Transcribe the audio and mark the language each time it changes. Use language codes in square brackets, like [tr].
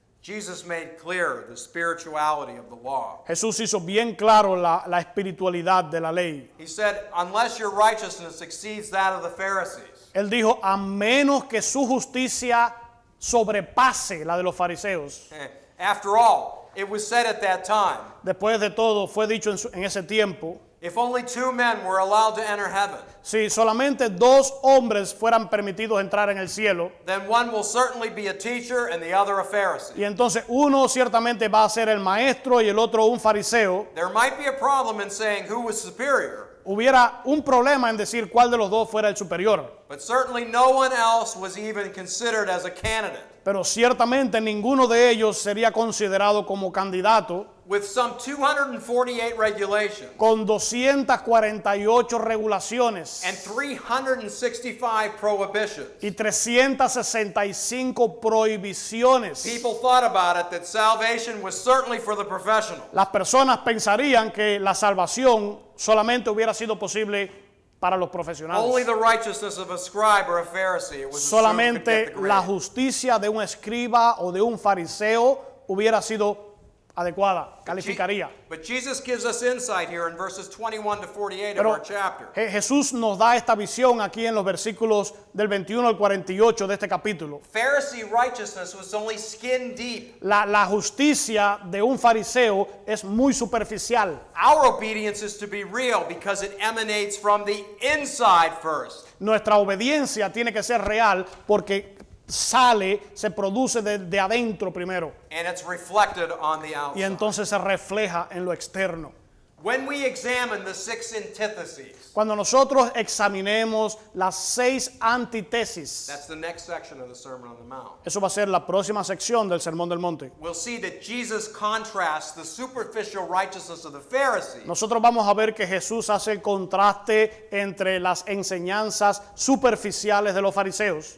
[en] Jesus made clear the spirituality of the law. [es] Jesús hizo bien claro la espiritualidad de la ley. [en] He said, unless your righteousness exceeds that of the Pharisees, [es] Él dijo, a menos que su justicia sobrepase la de los fariseos. [en] after all, it was said at that time, [es] Después de todo, fue dicho en ese tiempo, [en] if only 2 men were allowed to enter heaven, [es] si solamente 2 hombres fueran permitidos entrar en el cielo, [en] then one will certainly be a teacher and the other a Pharisee. [es] y entonces uno ciertamente va a ser el maestro y el otro un fariseo, [en] There might be a problem in saying who was superior, [es] hubiera un problema en decir cuál de los dos fuera el superior. [en] but certainly no one else was even considered as a candidate. [es] Pero ciertamente ninguno de ellos sería considerado como candidato [en] With some 248 regulations [es] con 248 regulaciones [en] and 365 prohibitions, [es] y 365 prohibiciones. [en] people thought about it that salvation was certainly for the professional. [es] Las personas pensarían que la salvación solamente hubiera sido posible para los profesionales. [en] Only the righteousness of a scribe or a Pharisee, it was assumed, could get [es] Solamente [en] the [es] la [en] grade. [es] justicia de un escriba o de un fariseo hubiera sido adecuada, calificaría. [en] But Jesus gives us insight here in verses 21 to 48 of [es] Pero [en] our chapter. [es] Jesús nos da esta visión aquí en los versículos del 21 al 48 de este capítulo. [en] Pharisee righteousness was only skin deep. [es] La justicia de un fariseo es muy superficial. [en] Our obedience is to be real because it emanates from the inside first. [es] Nuestra obediencia tiene que ser real porque se produce de adentro primero [en] And it's reflected on the [es] y [en] outside. [es] entonces se refleja en lo externo. [en] When we examine the 6 antitheses, [es] Cuando nosotros examinemos las 6 antítesis, [en] that's the next section of the Sermon on the Mount, [es] eso va a ser la próxima sección del Sermón del Monte. [en] we'll see that Jesus contrasts the superficial righteousness of the Pharisees [es] Nosotros vamos a ver que Jesús hace el contraste entre las enseñanzas superficiales de los fariseos,